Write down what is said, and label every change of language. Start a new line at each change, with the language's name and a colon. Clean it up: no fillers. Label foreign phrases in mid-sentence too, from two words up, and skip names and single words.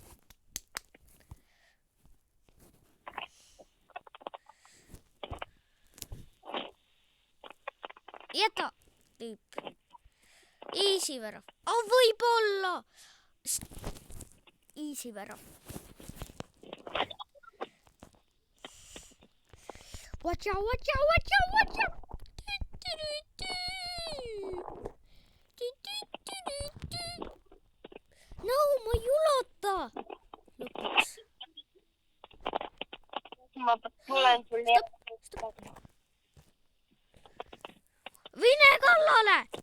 Estonian: Jäta, tüüp. Easy värav. Võib-olla. Easy värav.
English: Watch out. No,
Estonian: ma ei ulata. Lõpuks. Ma tulen sulle. Vine kallale.